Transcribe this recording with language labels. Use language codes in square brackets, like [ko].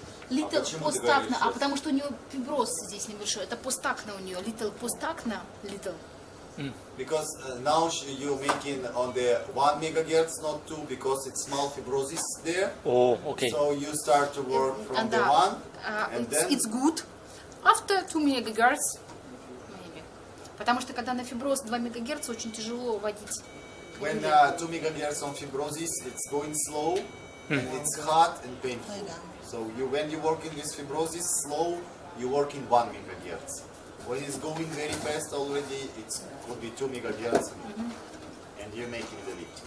[en] Little [ru] постакна, потому что у нее фиброз здесь небольшой. Это постакна у нее. [en] Little [ru] постакна, [en] little. Because now you're making on the 1 megahertz, not 2, because it's small fibrosis there. Oh, okay. So you start to work from the 1, and then... It's good. After 2 megahertz, maybe. [ru] Потому что когда на фиброз 2 мегагерца, очень тяжело водить. [en] When 2 megahertz on fibrosis, it's going slow, and it's hot and painful. So when you work in this fibrosis slow, you work in 1 megahertz. When it's going very fast already, it could be 2 megahertz, and you're making the lift.